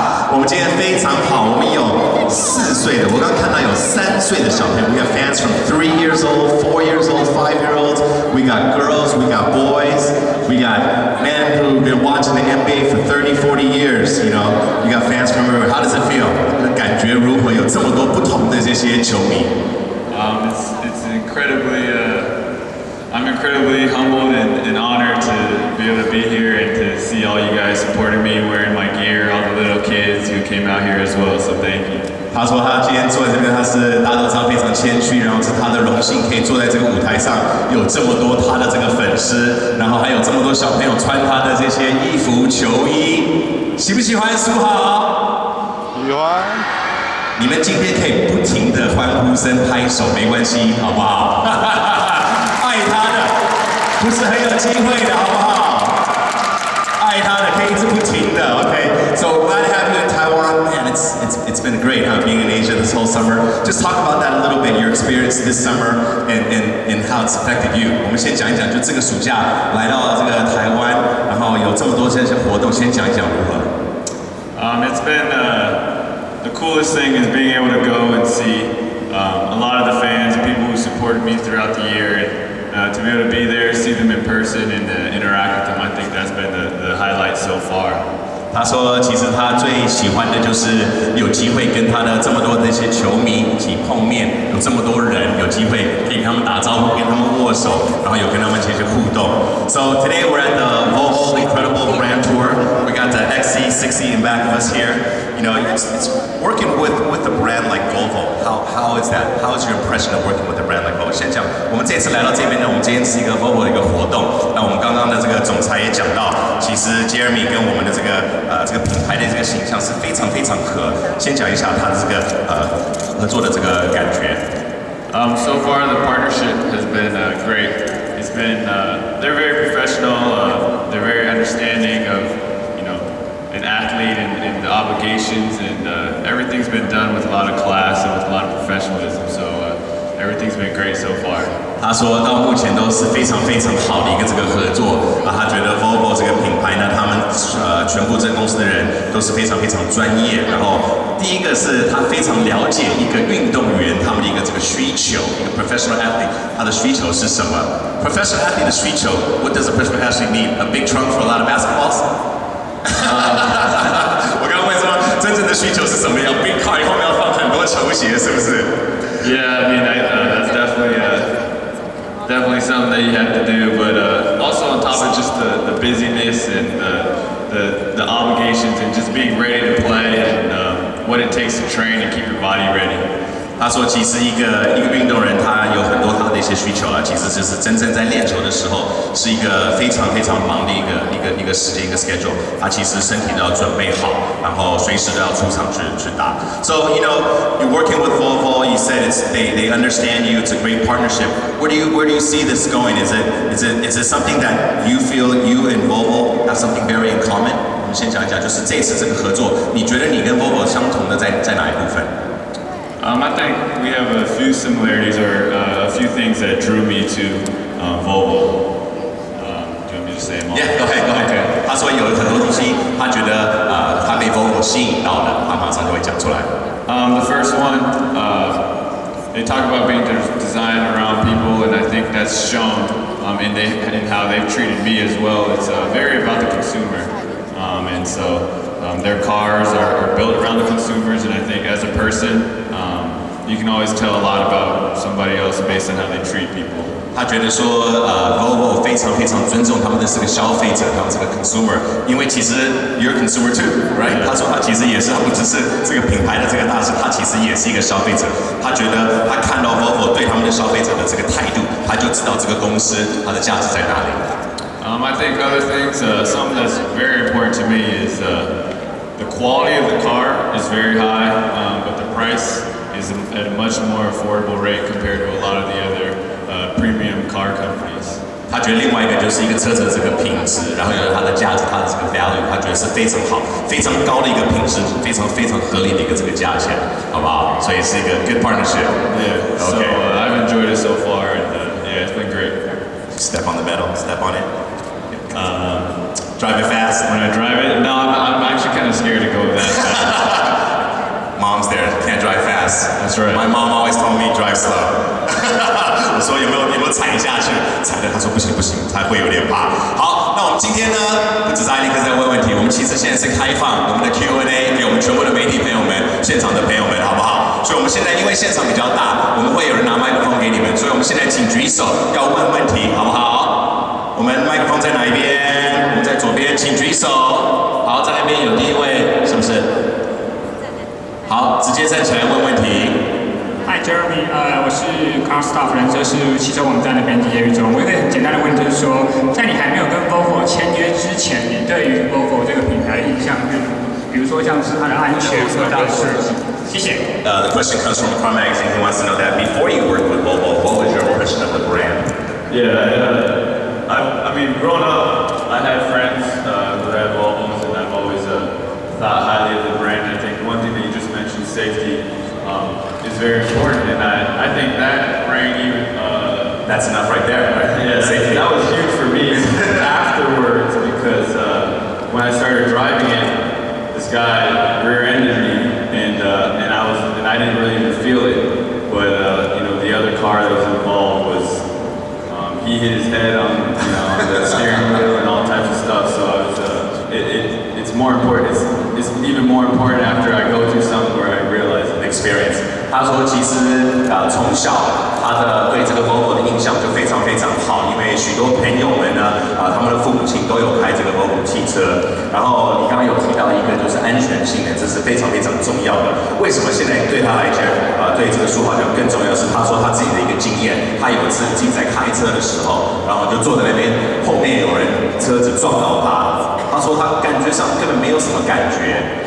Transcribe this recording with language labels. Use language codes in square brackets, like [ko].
[zh] 我们今天非常好，我们有4岁的，我刚看到有3岁的小朋友。 [en] We have fans from 3 years old, 4 years old, 5-year-olds. We got girls, we got boys, we got men who've been watching the NBA for 30, 40 years. You know, you got fans from everywhere. How does it feel? [zh] 感觉如何？有这么多不同的这些球迷。 [en] It's incredibly. I'm incredibly humbled and honored to be able to be here and to see all you guys supporting me, wearing my gear, all the little kids who came out here as well. So thank you. [zh] 他说他今天坐在这边，大家都知道非常谦虚，然后是他的荣幸可以坐在这个舞台上，有这么多他的这个粉丝，然后还有这么多小朋友穿他的这些衣服球衣，喜不喜欢书豪？喜欢。你们今天可以不停的欢呼声拍手，没关系，好不好？爱他的不是很有机会的，好不好？爱他的可以一直不停的 ，OK。 [en] So glad to have you in Taiwan, and it's been great being in Asia this whole summer. Just talk about that a little bit, your experience this summer and how it's affected you. [zh] 我们先讲一讲，就这个暑假来到了这个台湾，然后有这么多这些活动，先讲一讲如何。 [en] It's been the coolest thing is being able to go and see a lot of the fans, people who supported me throughout the year, and to be able to be there, see them in person, and interact with them. I think that's been the highlight so far. [zh] 他说，其实他最喜欢的就是有机会跟他的这么多这些球迷一起碰面，有这么多人，有机会可以跟他们打招呼，跟他们握手，然后有跟他们这些互动。 [en] So today we're at the Volvo Incredible Brand Tour. We got the XC60 in back of us here. You know, it's working with a brand like Volvo. How is that? How is your impression of working with a brand like Volvo? [zh] 先讲，我们这次来到这边呢，我们今天是一个 Volvo 的一个活动。那我们刚刚的这个总裁也讲到，其实 Jeremy 跟我们的这个品牌的这个形象是非常非常合。先讲一下他的这个合作的这个感觉。 [en] So far the partnership has been great. It's been they're very professional. They're very understanding of an athlete and the obligations, and everything's been done with a lot of class and with a lot of professionalism. So everything's been great so far. [zh] 他说到目前都是非常非常好的一个这个合作啊，他觉得 Volvo 这个品牌呢，他们全部这个公司的人都是非常非常专业。然后第一个是他非常了解一个运动员他们的一个这个需求，一个 professional athlete 他的需求是什么 ？professional athlete 的需求 ， [en] What does a professional athlete need? A big trunk for a lot of basketballs? [zh] 我刚刚问说真正的需求是什么？要 big car 后面要放很多球鞋，是不是 [en] ？Yeah, I mean that's definitely something that you have to do, but also on top of just the busyness and the obligations and just being ready to play and what it takes to train and keep your body ready. [zh] 他说，其实一个运动人，他有很多他的一些需求啊，其实就是真正在练球的时候，是一个非常非常忙的一个时间一个 schedule。他其实身体都要准备好，然后随时都要出场去打。 [en] So you know, you're working with Volvo. You said they understand you. It's a great partnership. Where do you see this going? Is it something that you feel you and Volvo have something very in common? [zh] 我们先讲一讲，就是这次这个合作，你觉得你跟 Volvo 相同的在哪一部分？ [en] I think we have a few similarities or a few things that drew me to Volvo. Do you want me to say them all? Yeah, go ahead. Okay. [zh] 他说有很多东西，他觉得他被 Volvo 吸引到的，他马上就会讲出来。 [en] The first one, they talk about being designed around people, and I think that's shown in how they've treated me as well. It's very about the consumer, and so their cars are built around the consumers, and I think as a person, you can always tell a lot about somebody else based on how they treat people. [zh] 他觉得说Volvo 非常非常尊重他们的这个消费者，他们这个 consumer， 因为其实 [en] you're a consumer too, right？ [zh] 他说他其实也是，他不只是这个品牌的这个大使，他其实也是一个消费者。他觉得他看到 Volvo 对他们的消费者的这个态度，他就知道这个公司它的价值在哪里。 [en] I think other things, something that's very important to me is the quality of the car is very high, but the price is at a much more affordable rate compared to a lot of the other premium car companies. [zh] 他觉得另外一个就是一个车子的这个品质，然后有它的价值，它的这个 value， 他觉得是非常好、非常高的一个品质，非常非常合理的一个这个价钱，好不好？所以是一个 [en] good partnership. Yeah. Okay. So I've enjoyed it so far, and yeah, it's been great. Step on the metal, step on it. Drive it fast. When I drive it, no, I'm actually kind of scared to go that fast. Mom's there, can't drive fast. That's right. My mom always told me drive slow. [zh] 我说有没有踩下去？踩的，他说不行不行，他会有点怕。好，那我们今天呢，不只是艾利克在问问题，我们其实现在是开放我们的 Q&A 给我们全部的媒体朋友们、现场的朋友们，好不好？所以我们现在因为现场比较大，我们会有人拿麦克风给你们，所以我们现在请举手要问问题，好不好？我们麦克风在哪一边？我们在左边，请举手。好，在那边有第一位，是不是？好，直接站起来问问题。 Hi Jeremy，我是 Car Stuff 人设是汽车网站的编辑叶玉忠。我有一个很简单的问题，就是说，在你还没有跟 Volvo 签约之前，你对于 Volvo 这个品牌的印象是，比如说像是它的安全和它的设计。谢谢。 [en] The question comes from Car Magazine. He wants to know that before you worked with Volvo, what was your impression of the brand? Yeah, I mean, growing up, I had friends who had Volvos, and I've always thought highly of the brand. I think one thing that you just mentioned, safety, is very important, and I think that rang even. That's enough right there, right? Yeah, Safety. that was huge for me afterwards because when I started driving it, this guy rear-ended me, and I didn't really even feel it, but the other car that was involved was he hit his head on the steering wheel and all types of stuff. So I was it's more important. It's even more important after I go through something where I realize the experience. [zh] 他说，其实从小他的对这个 Volvo 的印象就非常非常好，因为许多朋友们呢，他们的父母亲都有开这个 Volvo 汽车。然后你刚刚有提到一个就是安全性的，这是非常非常重要的。为什么现在对他来讲，对这个书豪讲更重要是，他说他自己的一个经验，他有一次自己在开车的时候，然后就坐在那边，后面有人车子撞到他，他说他感觉上根本没有什么感觉。